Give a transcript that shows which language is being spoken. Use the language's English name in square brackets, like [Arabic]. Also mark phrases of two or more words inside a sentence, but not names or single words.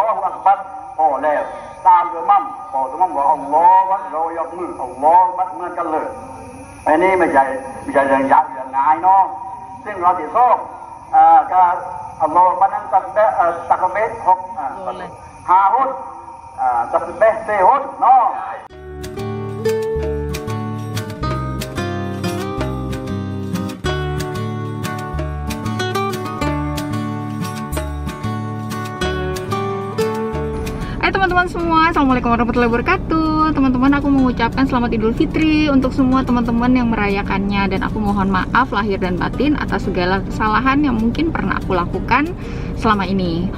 [Thai] อักบัรพอแล้วตามอิหมัมพออิหมัมบอกอัลลอฮฺวัดเรายกมืออัลลอฮฺวัดเหมือนกันเลยไอ้นี่ไม่ใช่เรื่องยากเรื่องง่ายเนาะซึ่งเราที่ซ้อมก็อัลลอฮฺวัดนั้นตักเบะหกห้าหุ่นตักเบะสี่หุ่นเนาะ [Indonesian] teman-teman semua, [Arabic] السلام عليكم ورحمة الله وبركاته. [Indonesian] Teman-teman, aku mengucapkan selamat Idul Fitri untuk semua teman-teman yang merayakannya, dan aku mohon maaf lahir dan batin atas segala kesalahan yang mungkin pernah aku lakukan selama ini.